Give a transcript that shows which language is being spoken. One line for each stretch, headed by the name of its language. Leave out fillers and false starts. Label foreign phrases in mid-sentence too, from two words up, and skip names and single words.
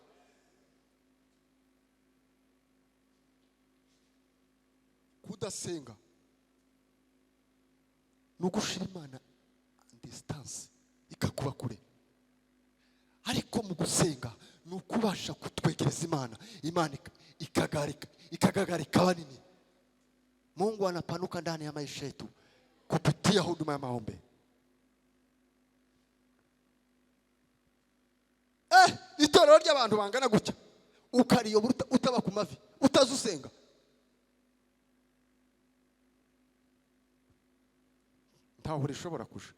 Kinyarwanda: Kudasenga nugushira Imana distance ikakuba kure, ariko mu gusenga nukubasha kutwegereza Imana, Imana ikagarika nini.
Swahili: Mungu anapanuka ndani ya maisha yetu kupitia huduma ya maombi.
Kinyarwanda: Itorero ry'abantu bangana gutya ukariyoba utaba ku mavi utazusenga, ntaho rishobora kuja.